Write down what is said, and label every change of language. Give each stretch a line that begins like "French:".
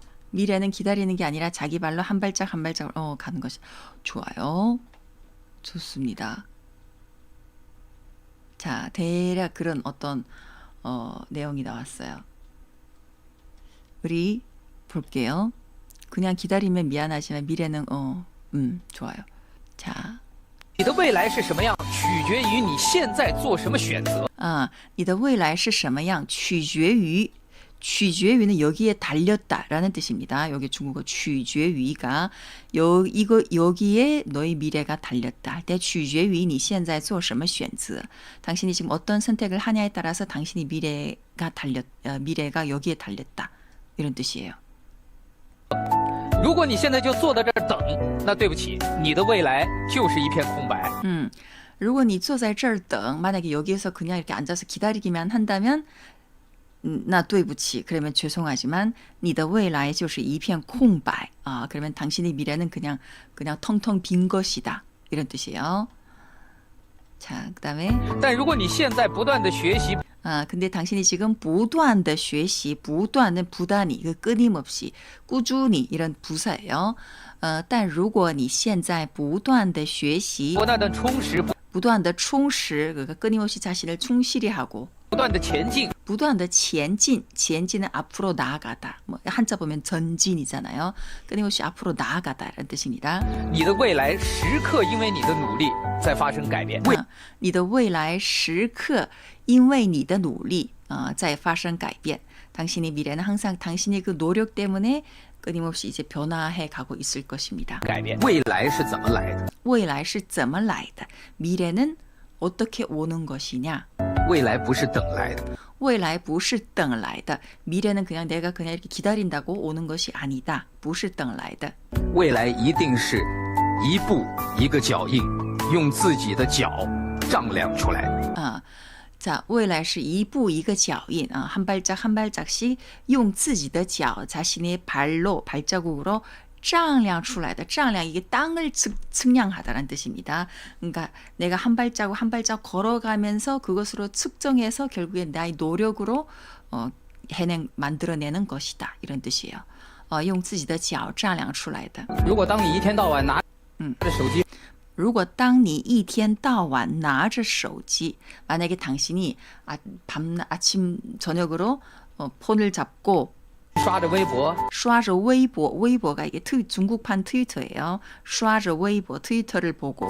Korean: 미래는 기다리는 게 아니라 자기 발로 한 발짝 한 발짝 가는 것이 좋아요. 좋습니다. 자, 대략 그런 어떤 내용이 나왔어요. 우리 볼게요. 그냥 기다리면 미안하지만 미래는 좋아요. 자,
Chinese: 你的未来是什么样，取决于你现在做什么选择。你的未来是什么样取决于
Korean: 취决于는 여기에 달렸다라는 뜻입니다. 여기 중국어 取决于가 여기에 너의 미래가 달렸다 할 때
Chinese: 取决于你现在做什么选择
Korean: 당신이 지금 어떤 선택을 하냐에 따라서 당신이 미래가 여기에 달렸다 이런 뜻이에요.
Chinese: 如果你现在就坐在这儿等，那对不起，你的未来就是一片空白。如果你坐在这儿等
Korean: 만약에 여기에서 그냥 이렇게 앉아서 기다리기만 한다면
Chinese: 那对不起
Korean: 그러면 죄송하지만
Chinese: 你的未来就是一片空白
Korean: 그러면 당신의 미래는 그냥 텅텅 빈 것이다 이런 뜻이에요. 자, 그다음에
Chinese: 但如果你现在不断的学习
Korean: 근데 당신이 지금
Chinese: 不断的学习
Korean: 不断은 부단히 끊임없이 꾸준히 이런 부사예요.
Chinese: 但如果你现在不断的学习不断的充实，不断的充实
Korean: 그러니까 끊임없이 자신을 충실히 하고
Chinese: 不断的前进，不断的前进
Korean: 前进은 앞으로 나아가다 뭐 한자 보면 전진이잖아요. 끊임없이 앞으로 나아가다라는 뜻입니다.
Chinese: 你的未来时刻因为你的努力在发生改变。你的未来时刻因为你的努力在发生改变
Korean: 당신의 미래는 항상 당신의 그 노력 때문에 끊임없이 이제 변화해 가고 있을 것입니다.
Chinese: 改变。未来是怎么来的？未来是怎么来的
Korean: 미래는 어떻게 오는 것이냐
Chinese: 未来不是等来的。未来不是等来的
Korean: 미래는 그냥 내가 그냥 이렇게 기다린다고 오는 것이 아니다
Chinese: 不是等来的未来一定是一步一个脚印，用自己的脚丈量出来的。
Korean: 자,
Chinese: 未来是一步一个脚印
Korean: 한 발짝 한 발짝씩
Chinese: 用自己的脚
Korean: 자신의 발로 발자국으로
Chinese: 丈量出来的
Korean: 丈量 이게 땅을 측량하다라는 뜻입니다. 그러니까 내가 한 발자국 한 발자국 걸어가면서 그것으로 측정해서 결국에 나의 노력으로 만들어내는 것이다 이런 뜻이에요.
Chinese: 用自己的脚丈量出来的。如果当你一天到晚拿着手机如果当你一天到晚拿着手机
Korean: 만약에 당신이 아침 저녁으로 폰을 잡고
Chinese: 刷着微博，刷着微博
Korean: 웨이보가 이게 중국판 트위터예요.
Chinese: 刷着微博
Korean: 트위터를 보고